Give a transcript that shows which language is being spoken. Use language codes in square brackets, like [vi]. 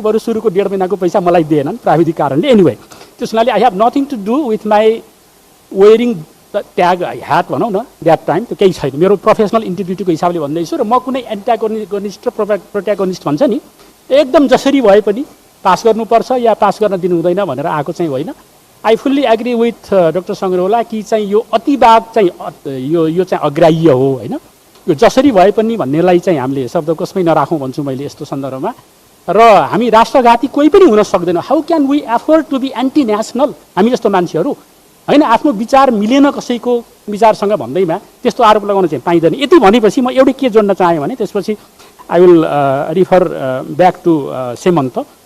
[ne] बरु सुरुको 1.5 महिनाको पैसा मलाई दिएनन् प्राविधिक कारणले। एनिवे, त्यस हुनाले [en] I have nothing to do with my wearing [ne] tag ह्याट भनौँ न द्याट टाइम त्यो केही छैन। मेरो प्रोफेसनल इन्टिग्रिटीको हिसाबले भन्दैछु र म कुनै एन्टागोनिस्ट र प्रोट्यागोनिस्ट भन्छ नि एकदम जसरी भए पनि पास गर्नुपर्छ या पास गर्न दिनु हुँदैन भनेर आएको चाहिँ होइन। [en] I fully agree with [ne] doctor Sangraula कि चाहिँ यो अतिवाद चाहिँ यो चाहिँ अग्राह्य हो होइन। यो जसरी भए पनि भन्नेलाई चाहिँ हामीले शब्दकोशमै नराखौँ भन्छु मैले यस्तो सन्दर्भमा। र हामी राष्ट्रघाती कोही पनि हुन सक्दैन। [en] how can we afford to be anti national [ne] हामी जस्तो मान्छेहरू होइन। आफ्नो विचार मिलेन कसैको विचारसँग भन्दैमा त्यस्तो आरोप लगाउन चाहिँ पाइँदैन। यति भनेपछि म एउटै के जोड्न चाहेँ भने त्यसपछि [en] I will refer back to [ne] सेमन्त।